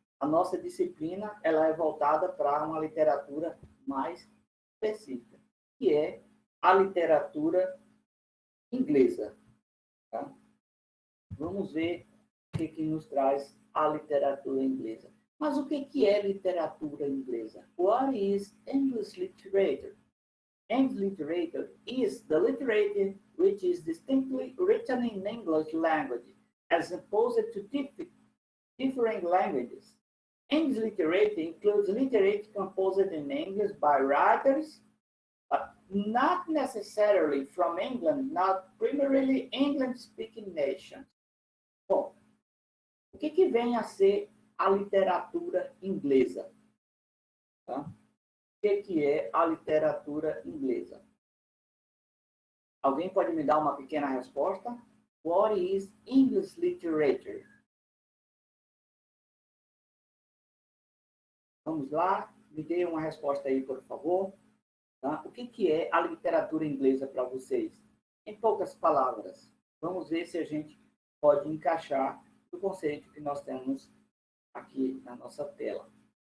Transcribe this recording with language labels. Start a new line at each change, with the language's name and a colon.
Portuguese: A nossa disciplina ela é voltada para uma literatura mais específica, que é a literatura inglesa. Tá? Vamos ver o que nos traz a literatura inglesa. Mas o que é literatura inglesa?
English: What is English literature? English literature is the literature which is distinctly written in English language, as opposed to different languages. English literature includes literature composed in English by writers, but not necessarily from England, not primarily English-speaking nations.
Portuguese: Bom, o que vem a ser a literatura inglesa? Tá? O que é a literatura inglesa? Alguém pode me dar uma pequena resposta?
English: What is English literature?
Portuguese: Vamos lá, me dê uma resposta aí, por favor. Tá? O que é a literatura inglesa para vocês? Em poucas palavras, vamos ver se a gente pode encaixar o conceito que nós temos aqui na nossa tela.